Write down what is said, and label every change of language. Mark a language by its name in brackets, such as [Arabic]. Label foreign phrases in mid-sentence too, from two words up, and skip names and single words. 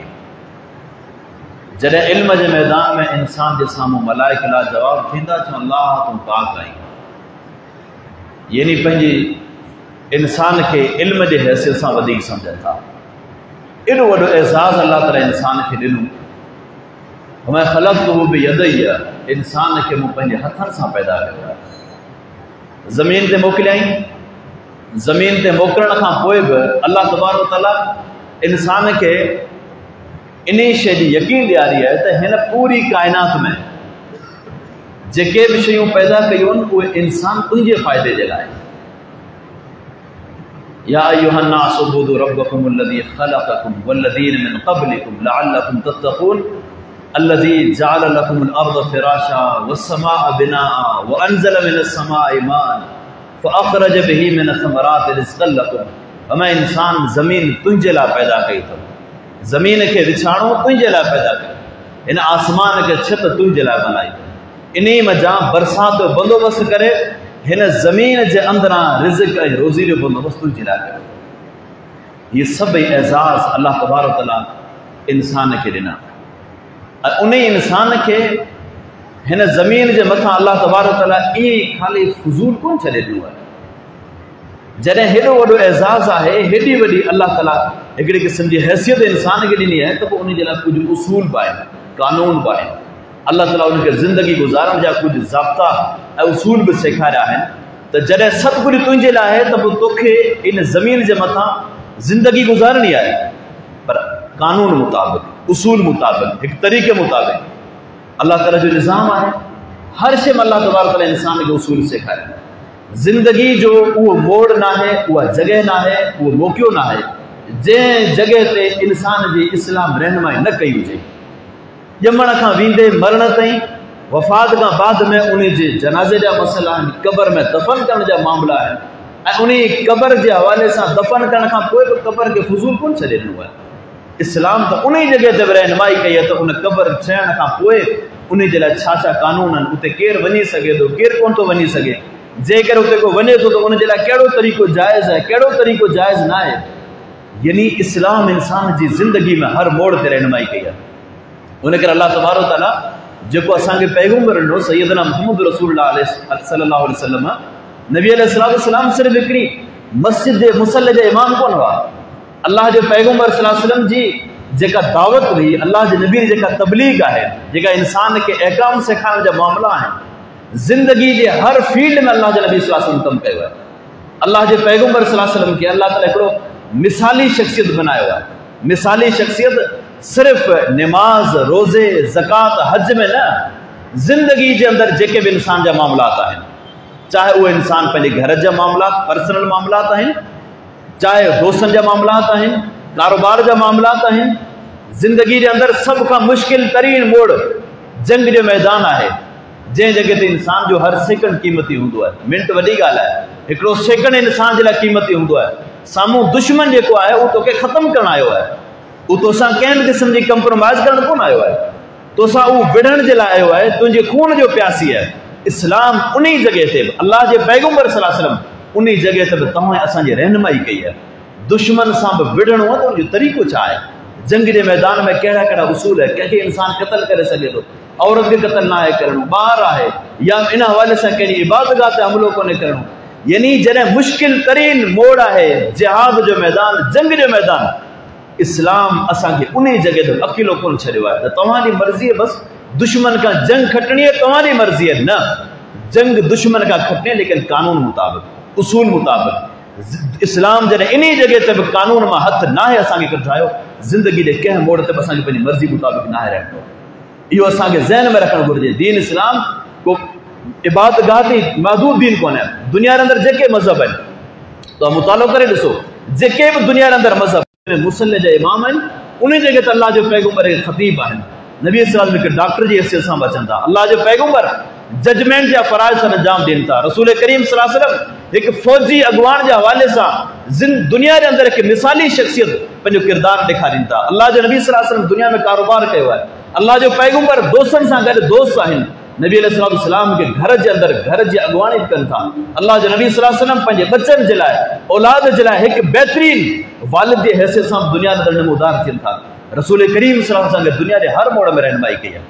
[Sindhi] जॾहिं इल्म के मैदान में इंसान के सामूं मलाइक ला जवाब थींदा, चवनि अल्लाह तूं पाक आहीं। यानी पंहिंजी इंसान के इल्म के हैसियत से वधीक समझनि था। एडो वॾो एज़ाज़ अल्लाह ताला इंसान के ॾिनो। [Arabic] ما خلقته بيدي, [Sindhi] इंसान के मूं पंहिंजे हथनि सां पैदा कयो। ज़मीन ते मोकिलियईं। ज़मीन ते मोकिलण खां पोइ बि [Arabic] الله تبارك وتعالى [Sindhi] इंसान के इन शइ जी यकीन ॾियारी है तो हिन पूरी कायनात में जेके भी शयूं पैदा कयूं उहे इंसान तुंहिंजे फ़ाइदे जे लाइ। [Arabic] يا أيها الناس اعبدوا ربكم الذي خلقكم والذين من قبلكم لعلكم تتقون الذي جعل لكم الأرض فراشا والسماء بناء وأنزل من السماء ماء فأخرج به من الثمرات رزقا لكم. [Sindhi] मैं इंसान ज़मीन तुंहिंजे लाइ पैदा कई अथव। ज़मीन के विछाणो तुंहिंजे लाइ पैदा कयो। इन आसमान के छत तुंहिंजे लाइ बनाई। इन्ही मज़ा बरसात जो बंदोबस्त करे हिन ज़मीन के अंदरां रिज़्क़ ऐं रोज़ी जो बंदोबस्त तुंहिंजे लाइ कयो। ये सभई एज़ाज़ [Arabic] الله تبارك وتعالى [Sindhi] इंसान के ॾिना। उन इंसान के हिन ज़मीन के मथां [Arabic] الله تبارك وتعالى [Sindhi] ईअं खाली फज़ूल कोन छॾे ॾिनो आहे। जॾहिं हेॾो वॾो एज़ाज़ आहे, हेॾी वॾी अल्लाह ताला हिकिड़ी क़िस्म जी हैसियत इंसान खे ॾिनी आहे, त पोइ उन जे लाइ कुझु उसूल बि आहिनि, कानून बि आहिनि। अल्लाह ताला उनखे ज़िंदगी गुज़ारण जा कुझु ज़ाब्ता ऐं उसूल बि सेखारिया आहिनि। त जॾहिं सभु कुझु तुंहिंजे लाइ आहे त पोइ तोखे इन ज़मीन जे मथां ज़िंदगी गुज़ारणी आहे, पर कानून मुताबिक़, उसूल मुताबिक़, एक तरीक़े मुताबिक़। अल्लाह ताला जो निज़ाम आहे। हर शइ में [Arabic] الله تبارك وتعالى [Sindhi] इंसान के उसूल सेखारिया। जिंदगी जो वो मोड़ ना है, वह जगह ना है, वो मौक़ो ना है जैं जगह ते इंसान जी इस्लाम रहनुमाई न कई हुजे। ॼमण खां वींदे मरण ताईं, वफ़ात खां बाद में उन जे जनाज़े जा मसइला आहिनि, क़ब्र में दफ़न करण जा मामला आहिनि, ऐं उन क़ब्र जे हवाले सां दफ़न करण खां पोइ बि क़ब्र खे फज़ूल कोन छॾे ॾिनो आहे। इस्लाम त उन जगह ते रहनुमाई कई है, तो उन क़ब्र थियण खां पोइ उन जे लाइ छा छा कानून आहिनि, उते केरु वञी सघे थो, केरु कोन थो वञी सघे। जेकर उते को वञे थो तो उन जे लाइ कहिड़ो तरीक़ो जाइज़ है, कहिड़ो तरीक़ो जाइज़ ना है। यानी इस्लाम इंसान जी ज़िंदगी में हर मोड़ ते रहनुमाई कई है। उन करे [Arabic] الله تبارك وتعالى [Sindhi] जेको असांखे पैगम्बर ॾिनो [Arabic] سيدنا محمد رسول الله صلى الله عليه وسلم, [Sindhi] नबी [Arabic] عليه الصلاة والسلام [Sindhi] सिर्फ़ हिकिड़ी मस्जिद जे मुसल्ले जे इमाम कोन हुआ। अल्लाह जो पैगम्बर [Arabic] صلى الله عليه وسلم [Sindhi] जी जेका दावत हुई, अल्लाह जे नबी जी जेका तबलीग है, जेका इंसान के अहकाम सेखारण जा मामला आहिनि, जिंदगी के हर फील्ड में अल्लाह के नबी [Arabic] صلى الله عليه وسلم [Sindhi] कम कयो है। अल्लाह के पैगम्बर [Arabic] صلى الله عليه وسلم [Sindhi] के अल्लाह ताला हिकिड़ो मिसाली शख्सियत बनायो है। मिसाली शख्सियत सिर्फ नमाज, रोज़े, ज़कात, हज में न, जिंदगी के अंदर जेके भी इंसान जा मामलात आहिनि, चाहे वो इंसान पंहिंजे घर जा मामलात, पर्सनल मामलात आहिनि, चाहे दोस्तनि जा मामलात आहिनि, कारोबार जा मामलात आहिनि, जिंदगी के अंदर [Urdu] سب کا مشکل ترین [Sindhi] मोड़ जंग जो मैदान है, जै जगह ते इंसान जो हर सेकंड कीमती होंदो है। मिनट वॾी ॻाल्हि आहे, हिकिड़ो सेकंड इंसान जे लाइ कीमती होंदो है। साम्हूं दुश्मन जेको आहे उहो तोखे ख़त्म करण आयो आहे, उहो तोसां कंहिं क़िस्म जी कंप्रोमाइज़ करण कोन आयो आहे, तोसां उहो विढ़ण जे लाइ आयो आहे, तुंहिंजे खून जो प्यासी आहे। इस्लाम उन जगह ते बि अल्लाह जे पैगम्बर [Arabic] صلى الله عليه وسلم [Sindhi] उन जगह ते बि तव्हां असांजी रहनुमाई कई है। दुश्मन सां बि विढ़णो आहे त उनजो तरीक़ो छा आहे, जंग के मैदान में कहिड़ा कहिड़ा उसूल है, कंहिंखे इंसान क़त्ल करे सघे थो, औरत खे क़त्ल ना आहे करणो, ॿार आहे, या इन हवाले से कहिड़ी इबादतगाह ते हमलो कोन्हे करणो। यानी जॾहिं मुश्किल तरीन मोड़ है, जिहाद जो मैदान, जंग जो मैदान, इस्लाम असांखे उन जगह ते अकेलो कोन छॾियो आहे। त तव्हांजी मर्ज़ी है बस दुश्मन का जंग खटणी है, तव्हांजी मर्ज़ी है न, जंग दुश्मन का खटणे, लेकिन कानून मुताबिक़, उसूल मुताबिक़। इस्लाम जॾहिं इन जगह ते बि कानून मां हथ ना है असांखे कढायो, ज़िंदगी जे कंहिं मोड़ ते बि असांखे पंहिंजी मर्ज़ी मुताबिक़ ना है रहणो। इहो असांखे ज़हन में रखणु घुरिजे। दीन इस्लाम को इबादतगाह ते महदूद दीन कोन है। दुनिया के अंदर जेके मज़हब आहिनि, तो मुतालो करे ॾिसो, जेके भी दुनिया के अंदर मज़हब मुसल्ले जा इमाम आहिनि, उन जगह ते अल्लाह जो पैगम्बर ख़तीब आहिनि, नबी [Arabic] صلى الله عليه وسلم [Sindhi] डॉक्टर जी हैसियत सां बचनि था, अल्लाह जो पैगम्बर जजमेंट जा फ़राइज़ सां अंजाम ॾियनि था, रसूल करीम [Arabic] صلى الله عليه وسلم [Sindhi] एक फौजी अगवान के हवाले से दुनिया के अंदर एक मिसाली शख्सियत पंहिंजो किरदार ॾेखारीनि था। अल्लाह जो नबी [Arabic] صلى الله عليه وسلم [Sindhi] दुनिया में कारोबार किया है, अल्लाह जो पैगंबर दोस्तनि सां गॾु दोस्त आहिनि। नबी अलैहिस्सलाम के घर जे अंदर घर जी अॻुवाणी कनि था। अल्लाह जो नबी [Arabic] صلى الله عليه وسلم [Sindhi] पंहिंजे बच्चनि जे लाइ औलाद जे लाइ हिकु बहितरीन वालिद जी हैसियत सां दुनिया जे अंदर नमूदार थियनि था। रसूल करीम [Arabic] صلى الله عليه وسلم [Sindhi] दुनिया जे हर मोड़ में रहनुमाई कई आहे।